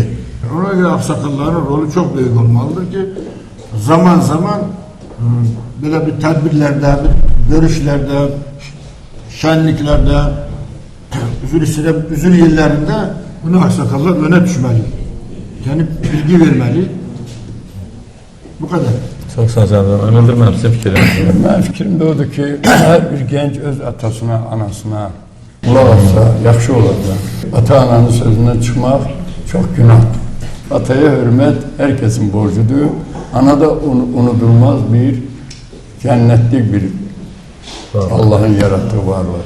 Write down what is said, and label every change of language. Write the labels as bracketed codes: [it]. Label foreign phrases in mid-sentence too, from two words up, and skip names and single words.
[tr] Ona göre aksakalların rolü çok büyük olmalıdır ki zaman zaman böyle bir tedbirlerde, bir görüşlerde, şenliklerde, üzül yerlerinde bunu aksakallar öne düşmeli. Yani bilgi vermeli. Bu kadar. [az] Çox sağ olun. Öldürməm sizin fikirlərinizi. Mənim fikrim də odur ki, hər bir gənc öz atasına, anasına qulaq atsa, yaxşı olacaq. Ata-ananın sözündən çıxmaq çox günahdır. Ataya hörmət hər kəsin borcudur. Ana da unudulmaz bir cənnətlik bir Allahın yarattığı varlığı.